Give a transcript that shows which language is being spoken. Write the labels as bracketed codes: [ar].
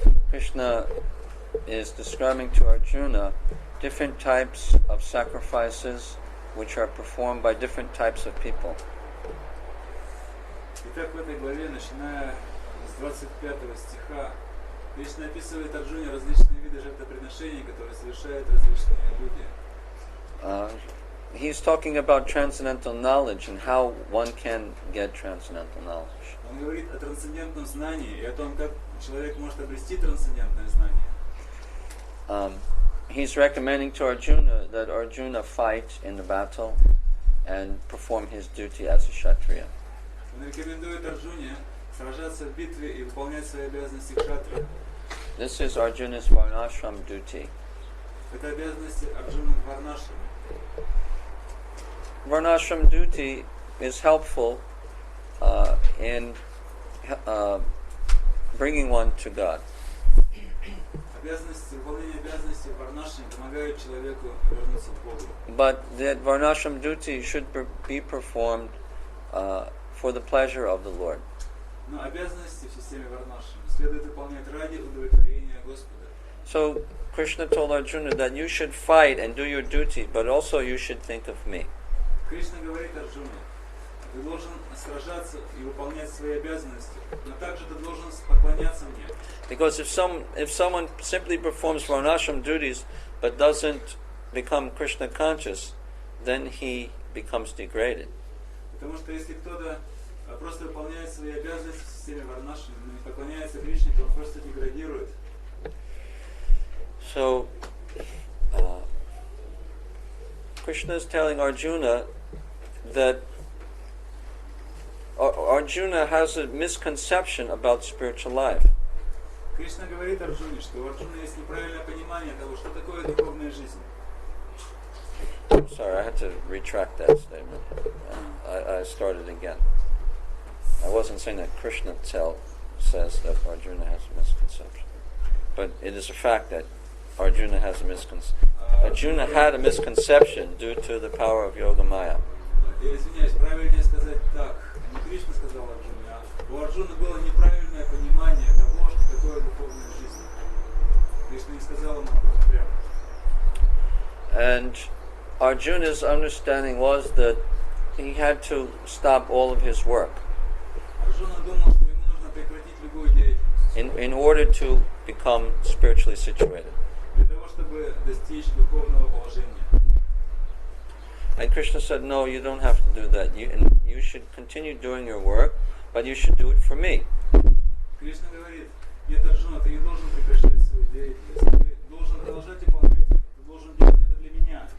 [en] Krishna is describing to Arjuna different types of sacrifices which are performed by different types of people. [ru] Итак, в этой главе, начиная с 25 стиха Кришна описывает Арджуне различные виды жертвоприношений, которые совершают различные люди. [en] He's talking about transcendental knowledge and how one can get transcendental knowledge. [ru] Он говорит о трансцендентном знании и о том, как человек может обрести трансцендентное знание. [en] He's recommending to Arjuna that Arjuna fight in the battle and perform his duty as a Kshatriya. [ru] Он рекомендует Арджуне сражаться в битве и выполнять свои обязанности кшатрия. [en] This is Arjuna's varnashram duty. [ru] Это обязанности Арджуны в варнашраме. [en] Varnashram duty is helpful in bringing one to God. [ru] Выполнение обязанностей в варнашраме помогает человеку вернуться к Богу. [en] But that varnashram duty should be performed for the pleasure of the Lord. [ru] Но обязанности в системе варнашрама следует выполнять ради удовлетворения Господа. [en] So Krishna told Arjuna that you should fight and do your duty, but also you should think of me. [ru] Кришна говорит Арджуне, ты должен сражаться и выполнять свои обязанности, но также ты должен поклоняться мне. [en] Because if someone simply performs varnashram duties but doesn't become Krishna conscious, then he becomes degraded. [ru] Потому что если кто-то просто выполняет свои обязанности в системе варнашрама, но не поклоняется Кришне, то он просто деградирует. [en] So Krishna is telling Arjuna that Arjuna has a misconception about spiritual life. [ru] Кришна говорит Арджуне, что у Арджуны есть неправильное понимание того, что такое духовная жизнь. [en] Sorry, I had to retract that statement. I started again. I wasn't saying that Krishna says that Arjuna has a misconception. But it is a fact that Arjuna has a misconception. Arjuna had a misconception due to the power of Yoga Maya. [ru] Я извиняюсь, правильнее сказать так. Не Кришна сказал Арджуне, а у Арджуны было неправильное понимание того, что такое духовная жизнь. Кришна не сказал ему об этом прямо. [en] And Arjuna's understanding was that he had to stop all of his work [ru] Арджуна думал, что ему нужно прекратить любую деятельность [en] in order to become spiritually situated. [ru] для того, чтобы достичь духовного положения. [en] And Krishna said, no, you don't have to do that. You should continue doing your work, but you should do it for me. [ru] Кришна говорит, нет, Арджуна, ты не должен прекращать свою деятельность, ты должен продолжать выполнять ее, ты должен делать это для меня.